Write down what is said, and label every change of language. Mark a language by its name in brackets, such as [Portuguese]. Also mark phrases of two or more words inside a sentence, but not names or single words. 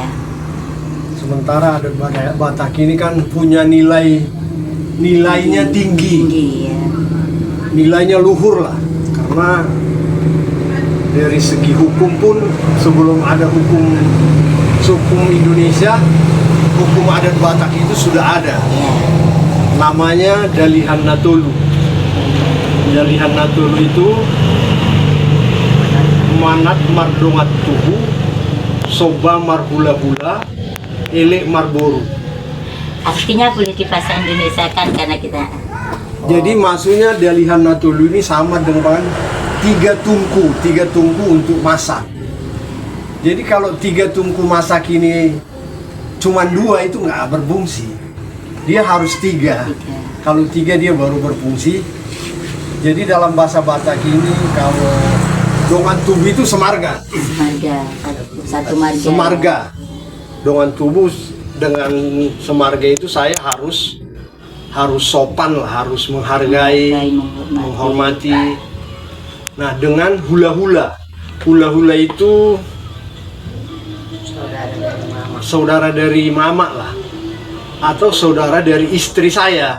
[Indonesian] Sementara adat Batak ini kan punya nilainya tinggi. Ya. Nilainya luhur lah. Karena dari segi hukum pun sebelum ada hukum Indonesia, hukum adat Batak itu sudah ada. Ya. Namanya Dalihan Natolu. [Batak Toba] Dalihan Natolu itu manat mardongat tuhu, soba marhula-hula, elek marboru. [Indonesian] Artinya boleh di bahasa Indonesia kan karena kita. Jadi maksudnya Dalihan Natolu ini sama dengan tiga tungku untuk masak. Jadi kalau tiga tungku masak ini cuma dua itu nggak berfungsi. Dia harus tiga. Kalau tiga dia baru berfungsi. Jadi dalam bahasa Batak ini kalau [Batak Toba] dongan tubuh [Indonesian] itu semarga. Satu marga. Semarga. [Batak Toba] Dongan tubuh [Indonesian] dengan semarga itu saya harus sopan lah, harus menghargai, menghormati. Nah, dengan hula-hula. [Batak Toba] Hula-hula [Indonesian] itu saudara dari mama lah, atau saudara dari istri saya.